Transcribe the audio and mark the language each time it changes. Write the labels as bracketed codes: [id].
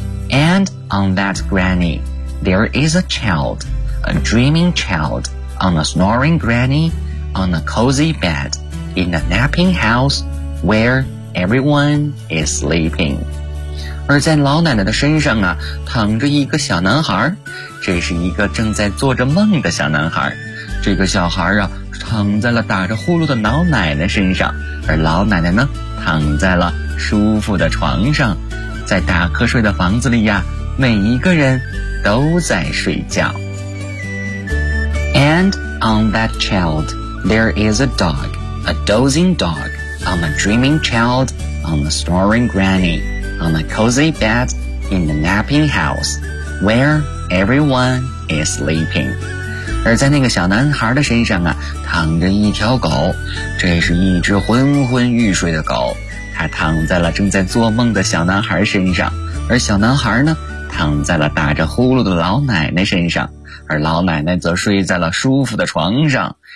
[en] And on that granny, there is a child, a dreaming child, on a snoring granny, on a cozy bed, in a napping house, where everyone is sleeping. [zh] 而在老奶奶的身上啊，躺着一个小男孩，这是一个正在做着梦的小男孩。这个小孩啊，躺在了打着呼噜的老奶奶身上，而老奶奶呢，躺在了舒服的床上。在打瞌睡的房子里呀，每一个人都在睡觉。 [en] And on that child, there is a dog, a dozing dog, on a dreaming child, on a snoring granny, on a cozy bed, in a napping house, where everyone is sleeping. [zh] 而在那个小男孩的身上啊，躺着一条狗，这是一只昏昏欲睡的狗。他躺在了正在做梦的小男孩身上，而小男孩呢，躺在了打着呼噜的老奶奶身上，而老奶奶则睡在了舒服的床上。